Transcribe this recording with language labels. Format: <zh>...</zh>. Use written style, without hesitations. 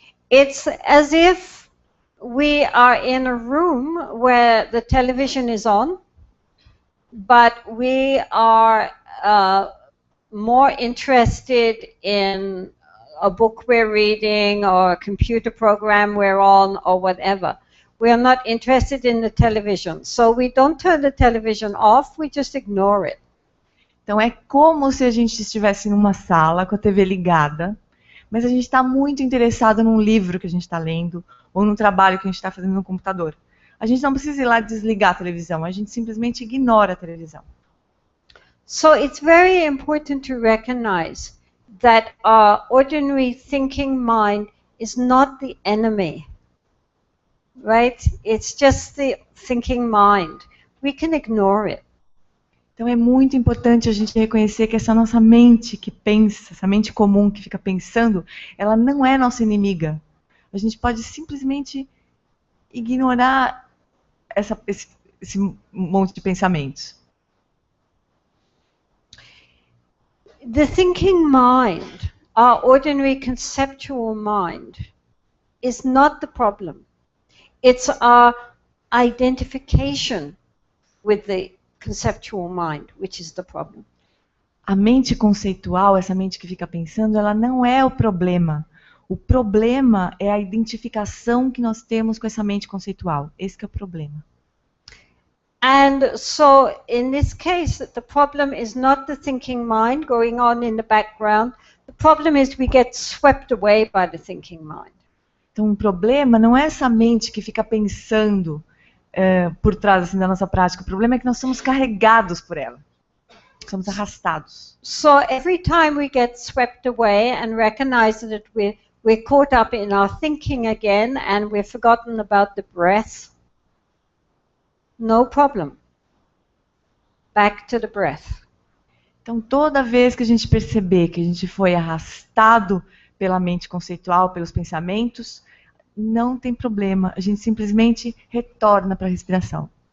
<en>It's as if we are in a room where the television is on, but we are more interested in a book we're reading or a computer program we're on or whatever. We are not interested in the television. So we don't turn the television off, we just ignore it.</en> <pt>Então é como se a gente estivesse numa sala com a TV ligada, mas a gente está muito interessado num livro que a gente está lendo ou num trabalho que a gente está fazendo no computador. A gente não precisa ir lá desligar a televisão, a gente simplesmente ignora a televisão.</pt> <en>So it's very important to recognize that our ordinary thinking mind is not the enemy, right? It's just the thinking mind. We can ignore it.</en> <pt>Então é muito importante a gente reconhecer que essa nossa mente que pensa, essa mente comum que fica pensando, ela não é nossa inimiga. A gente pode simplesmente ignorar esse monte de pensamentos.</pt> <en>The thinking mind, our ordinary conceptual mind, is not the problem. It's our identification with the conceptual mind, which is the problem.</en> <pt>A mente conceitual, essa mente que fica pensando, ela não é o problema. O problema é a identificação que nós temos com essa mente conceitual. Esse que é o problema.</pt> <en>And so in this case, the problem is not the thinking mind going on in the background. The problem is we get swept away by the thinking mind.</en> <pt>Então o problema não é essa mente que fica pensando por trás assim, da nossa prática. O problema é que nós somos carregados por ela. Somos arrastados.</pt> <en>So every time we get swept away and recognize that we're caught up in our thinking again and we've forgotten about the breath, no problem. Back to the breath.</en> <pt>Então toda vez que a gente perceber que a gente foi arrastado pela mente conceitual, pelos pensamentos, não tem problema, a gente simplesmente retorna para a respiração.</pt>